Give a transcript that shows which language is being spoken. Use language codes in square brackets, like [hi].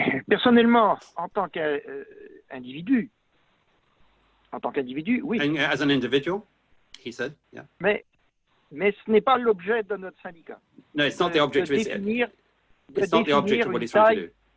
[fr] Personnellement, en tant qu'individu, oui. [en] And as an individual, he said, yeah. [fr] Mais ce n'est pas l'objet de notre syndicat. [en] No, it's not the object of his. It's not the object of what he's trying to do.